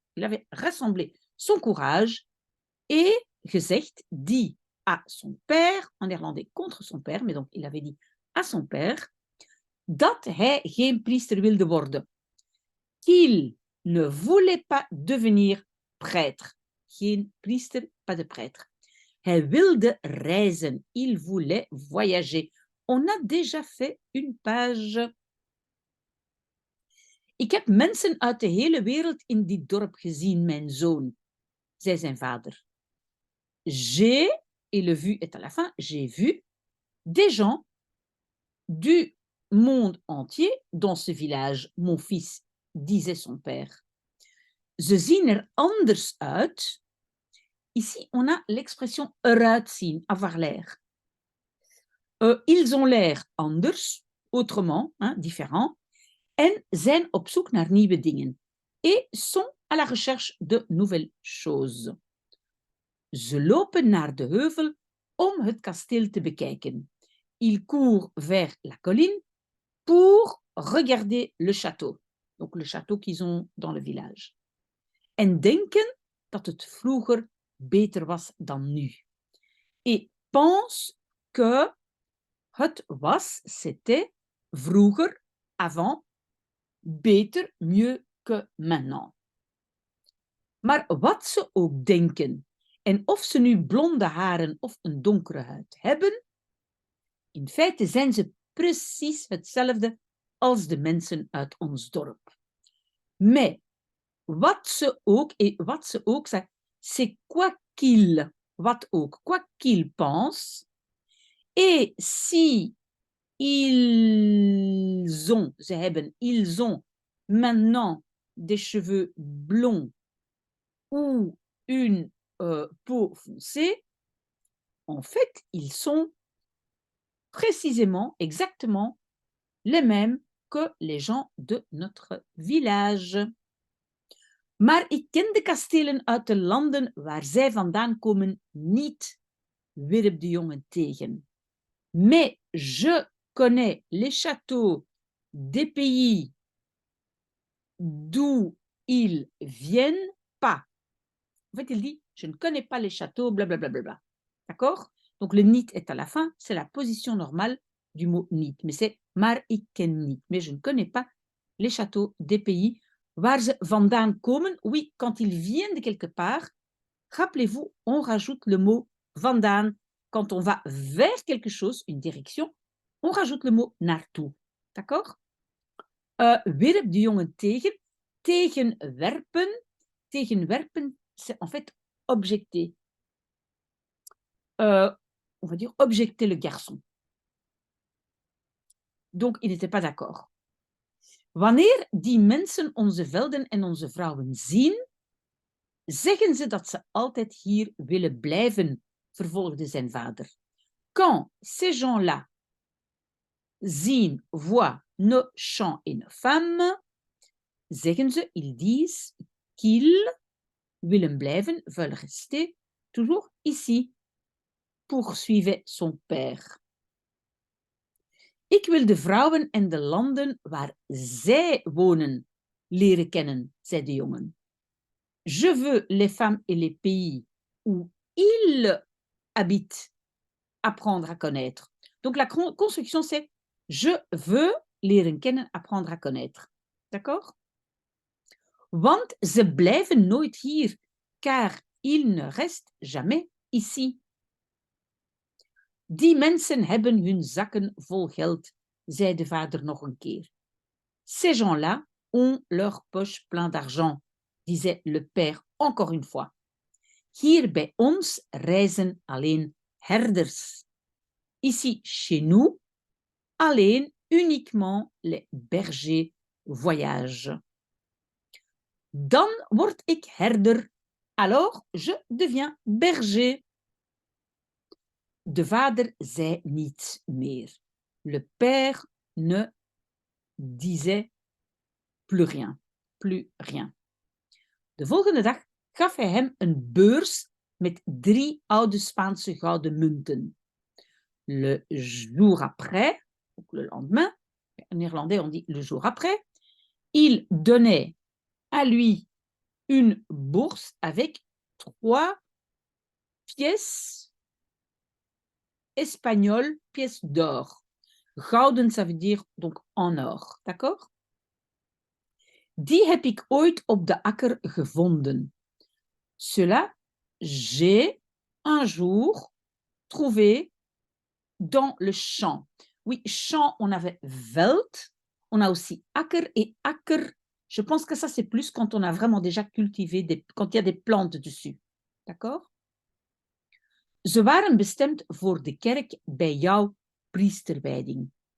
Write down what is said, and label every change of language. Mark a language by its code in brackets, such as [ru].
[fr] Il avait rassemblé son courage et [nl] gezegd, [fr] dit à son père, en néerlandais contre son père, mais donc il avait dit à son père, [nl] dat hij geen priester wilde worden. [fr] Qu'il ne voulait pas devenir prêtre. [nl] Geen priester, [fr] pas de prêtre. [nl] Hij wilde reizen. [fr] Il voulait voyager. On a déjà fait une page. [nl] Ik heb mensen uit de hele wereld in dit dorp gezien, mijn zoon, zei zijn vader. [fr] J'ai, et le vu est à la fin, j'ai vu des gens du monde entier dans ce village, mon fils, disait son père. [nl] Ze zien er anders uit. [fr] Ici, on a l'expression eruit zien, avoir l'air. Ils ont l'air [nl] anders, [fr] autrement, hein, différent, [nl] en zijn op zoek naar nieuwe dingen [fr] et sont à la recherche de nouvelles choses. [nl] Ze lopen naar de heuvel om het kasteel te bekijken. [fr] Ils courent vers la colline pour regarder le château. Donc le château qu'ils ont dans le village. [nl] En denken dat het vroeger beter was dan nu. [fr] Et pense que [nl] het was, [fr] c'était, [nl] vroeger, [fr] avant, [nl] beter, [fr] mieux que maintenant. [nl] Maar wat ze ook denken, en of ze nu blonde haren of een donkere huid hebben, in feite zijn ze precies hetzelfde als de mensen uit ons dorp. [fr] Mais [nl] wat ze ook zeggen, [fr] c'est quoi qu'il, [nl] wat ook, [fr] quoi qu'il pense, et si ils ont, [nl] ze hebben, [fr] ils ont maintenant des cheveux blonds ou une peau foncée, en fait, ils sont précisément, exactement les mêmes que les gens de notre village. [nl] Maar ik ken de kastelen uit de landen waar zij vandaan komen niet, wierp de jongen tegen. [fr] Mais je connais les châteaux des pays d'où ils viennent pas. En fait, il dit, je ne connais pas les châteaux, blablabla. D'accord? Donc, le niet est à la fin, c'est la position normale du mot niet. Mais c'est [nl] maar ik ken niet. [fr] Mais je ne connais pas les châteaux des pays [nl] waar ze vandaan komen. [fr] Oui, quand ils viennent de quelque part, rappelez-vous, on rajoute le mot vandaan. Quand on va vers quelque chose, une direction, on rajoute le mot naartoe. D'accord? [nl] Wierp de jongen tegen. Tegenwerpen. [fr] Tegenwerpen, c'est en fait objecter. On va dire objecter le garçon. Donc, il n'était pas d'accord. [nl] Wanneer die mensen onze velden en onze vrouwen zien, zeggen ze dat ze altijd hier willen blijven, vervolgde zijn vader. [fr] Quand ces gens-là [nl] zien, [fr] voient nos champs et nos femmes, [nl] zeggen ze, [fr] ils disent qu'ils [nl] willen blijven, [fr] veulent rester, toujours ici, poursuivait son père. [nl] Ik wil de vrouwen en de landen waar zij wonen leren kennen, zei de jongen. [fr] Je veux les femmes et les pays où ils habitent apprendre à connaître. Donc la construction c'est je veux [nl] leren kennen, [fr] apprendre à connaître. D'accord? [nl] Want ze blijven nooit hier, [fr] car ils ne restent jamais ici. [nl] Die mensen hebben hun zakken vol geld, zei de vader nog een keer. [fr] Ces gens-là ont leur poche plein d'argent, disait le père encore une fois. [nl] Hier bij ons reizen alleen herders. [fr] Ici, chez nous, [nl] alleen, [fr] uniquement les bergers voyagent. [nl] Dan word ik herder, [fr] alors je deviens berger. [nl] De vader zei niets meer. [fr] Le père ne disait plus rien. Plus rien. [nl] De volgende dag gaf hij hem een beurs met 3 oude Spaanse gouden munten. [fr] Le jour après, donc le lendemain, en néerlandais on dit le jour après, il donnait à lui une bourse avec 3 pièces espagnoles, pièces d'or. Gouden, ça veut dire donc en or, d'accord? [nl] Die heb ik ooit op de akker gevonden. [fr] Cela, j'ai un jour trouvé dans le champ. Oui, champ, on avait veld, on a aussi akker, et akker, Je pense que ça, c'est plus quand on a vraiment déjà cultivé, quand il y a des plantes dessus. D'accord? [nl] Ze waren bestemd voor de kerk bij jouw priesterwijding.